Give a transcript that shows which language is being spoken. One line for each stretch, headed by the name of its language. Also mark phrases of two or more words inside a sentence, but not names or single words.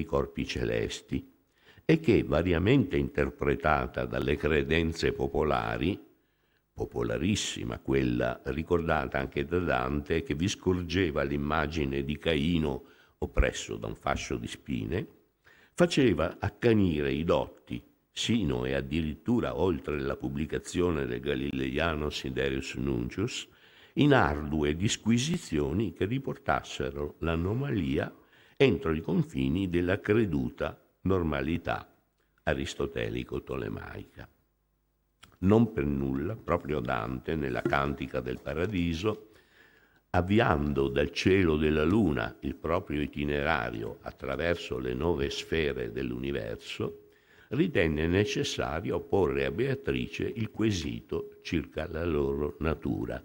Italian: corpi celesti, e che, variamente interpretata dalle credenze popolari, popolarissima quella ricordata anche da Dante, che vi scorgeva l'immagine di Caino oppresso da un fascio di spine, faceva accanire i dotti, sino e addirittura oltre la pubblicazione del galileiano Siderius Nuncius, in ardue disquisizioni che riportassero l'anomalia entro i confini della creduta normalità aristotelico-tolemaica. Non per nulla, proprio Dante, nella Cantica del Paradiso, avviando dal cielo della luna il proprio itinerario attraverso le 9 sfere dell'universo, ritenne necessario porre a Beatrice il quesito circa la loro natura.